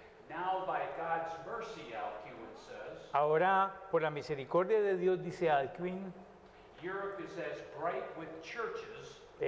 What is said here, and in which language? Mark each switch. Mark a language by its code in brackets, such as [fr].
[en] now by God's mercy, Alcuin says, [es] ahora por la misericordia de Dios, dice Alcuin, [en] Europe is as bright with churches